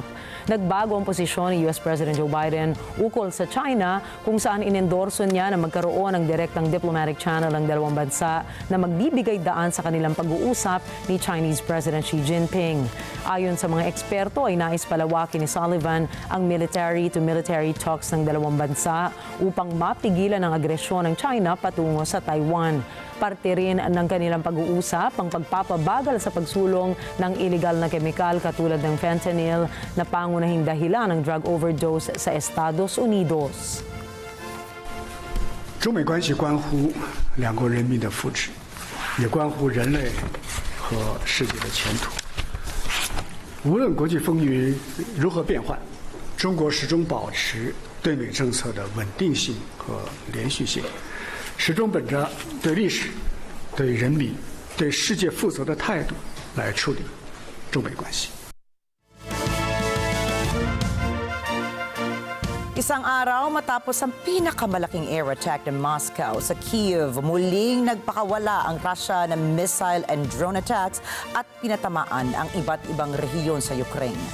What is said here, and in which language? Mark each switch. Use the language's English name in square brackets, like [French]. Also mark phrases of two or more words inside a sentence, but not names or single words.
[Filipino] Nagbago ang posisyon ni [English] US President [Filipino] Joe Biden ukol sa China kung saan inendorso niya na magkaroon ng direktang [English] diplomatic channel [Filipino] ang dalawang bansa na magbibigay daan sa kanilang pag-uusap ni [English] Chinese President [Filipino] Xi Jinping. Ayon sa mga eksperto ay nais palawakin ni Sullivan ang [English] military-to-military talks [Filipino] ng dalawang bansa upang mapigilan ang agresyon ng China patungo sa Taiwan. Parte rin ng kanilang pag-uusap ang pagpapabagal sa pagsulong ng illegal na kemikal katulad ng fentanyl na pangunahing dahilan ng [English] drug overdose [Filipino] sa Estados Unidos. [Chinese] 中美关系关乎两国人民的福祉，也关乎人类和世界的前途。无论国际风云如何变幻，中国始终保持对美政策的稳定性和连续性，始终本着对历史、对人民、对世界负责的态度来处理中美关系。 [Filipino] Isang araw matapos ang pinakamalaking [English] air attack [Filipino] ng Moscow sa Kyiv, muling nagpakawala ang Russia ng [English] missile and drone attacks [Filipino] at pinatamaan ang iba't ibang rehiyon sa Ukraine.